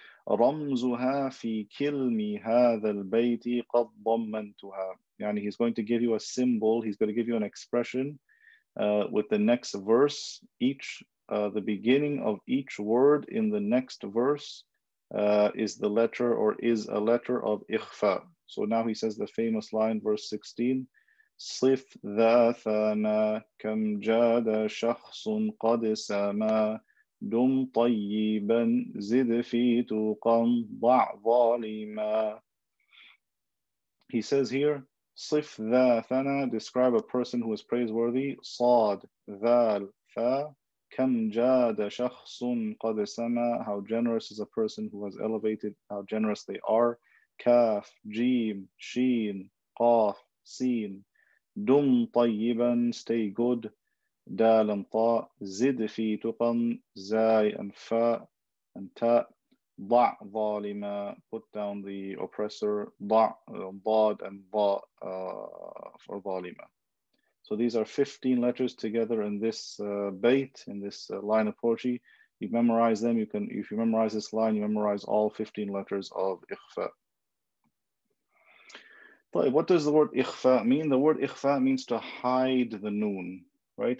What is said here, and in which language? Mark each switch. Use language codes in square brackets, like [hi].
[ar] رمزها في كلم هذا البيت قد ضمنتها, يعني [en] he's going to give you a symbol, he's going to give you an expression with the next verse. The beginning of each word in the next verse is the letter or is a letter of ikhfa. So now he says the famous line, verse 16, [ar] صف ذا ثنا كم جاد شخص قد سما دم طيبا زد في توقا ضع ظالما. [en] He says here, [ar] صف ذا ثنا, [en] describe a person who is praiseworthy. [ar] صاد ذال ثا كم جاد شخص قد سما, [en] how generous is a person who has elevated, how generous they are. [ar] كاف جيم شين قاف سين دم طيبا, [en] stay good. [ar] دال طاء زد في تقن زاي and فاء and تاء ضع ظالما, [en] put down the oppressor. [ar] ضع ضاد and ضاء for ظالما. [en] So these are 15 letters together in this bait, in this line of poetry. You memorize them. You can, if you memorize this line, you memorize all 15 letters of ikhfa. But what does the word ikhfa mean? The word ikhfa means to hide the noon, right?